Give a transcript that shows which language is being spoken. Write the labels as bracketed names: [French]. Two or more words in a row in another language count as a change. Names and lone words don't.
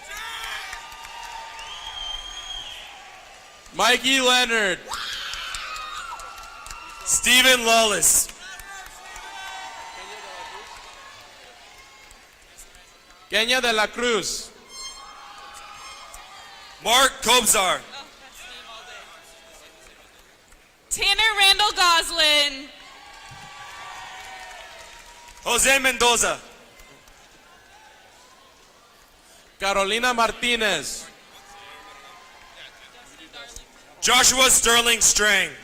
[English] Mikey Leonard. Stephen Lawless. Kenya de la Cruz. Mark Kobzar. Tanner Randall Goslin. Jose Mendoza. Carolina Martinez. Joshua Sterling Strang.